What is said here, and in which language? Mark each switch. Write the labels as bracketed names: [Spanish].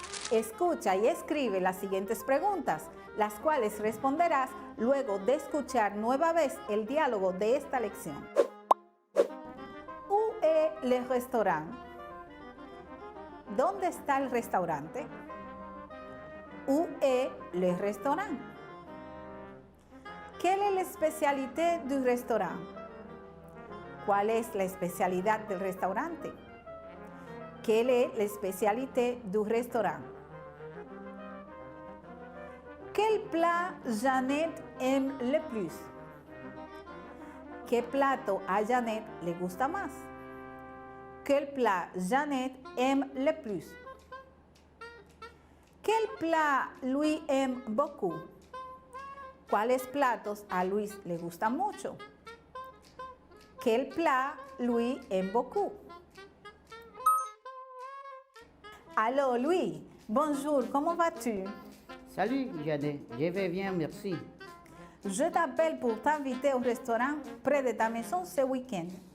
[Spanish] Escucha y escribe las siguientes preguntas, las cuales responderás luego de escuchar nueva vez el diálogo de esta lección. [French] Où est le restaurant? [Spanish] ¿Dónde está el restaurante? [French] Où est le restaurant? Quelle est la spécialité du restaurant? [Spanish] ¿Cuál es la especialidad del restaurante? [French] Quelle est la spécialité du restaurant? Quel plat Jeannette aime le plus? [Spanish] ¿Qué plato a Jeannette le gusta más? [French] Quel plat Jeannette aime le plus? Quel plat Louis aime beaucoup? [Spanish] ¿Cuáles platos a Luis le gustan mucho? [French] Quel plat Louis aime beaucoup? Allô Louis, bonjour, comment vas-tu? Salut, Jeannette, je vais bien, merci. Je t'appelle pour t'inviter au restaurant près de ta maison ce week-end.